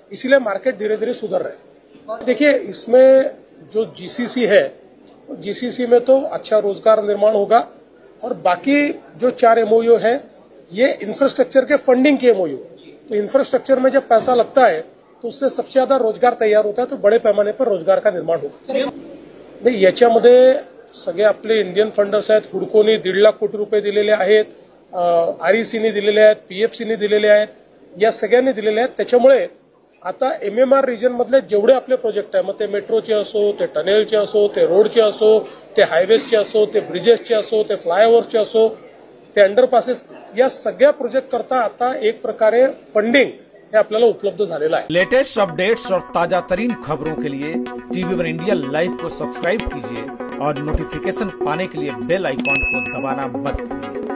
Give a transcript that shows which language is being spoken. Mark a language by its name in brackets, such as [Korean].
[Hindi] इसीलिए मार्केट धीरे धीरे सुधर रहे हैं। देखिए, इसमें जो जीसीसी है, जीसीसी में तो अच्छा रोजगार निर्माण होगा, और बाकी जो 4 एमओयू है ये इंफ्रास्ट्रक्चर के फंडिंग के एमओयू। तो इंफ्रास्ट्रक्चर में जब पैसा लगता है तो उससे सबसे ज्यादा रोजगार तैयार होता है, तो बड़े पैमाने पर रोजगार का निर्माण होगा। [Marathi] नाही, याच्यामध्ये सगळे आपले इंडियन फंडर्स आहेत। हुडकोनी 1.5 लाख कोटी रुपये दिलेले आहेत, आरईसीने दिलेले आहेत, पीएफसीने दिलेले आहेत, या सगळ्यांनी दिलेले आहेत। त्याच्यामुळे आता एमएमआर रिजन मधले जेवढे आपले प्रोजेक्ट आहे, मग ते मेट्रोचे असो, ते टनेलचे असो, ते रोडचे असो, ते हायवेजचे असो, ते ब्रिजेसचे असो, ते फ्लायओव्हरचे असो, ते अंडरपासेस, या सगळ्या प्रोजेक्ट करता आता एक प्रकारे फंडिंग हे आपल्याला उपलब्ध झालेलं आहे। [Hindi] लेटेस्ट अपडेट्स और ताजा तरीन खबरों के लिए टीवी1 इंडिया लाइव को सब्सक्राइब कीजिए और नोटिफिकेशन पाने के लिए बेल आइकॉन को दबाना मत भूलिए।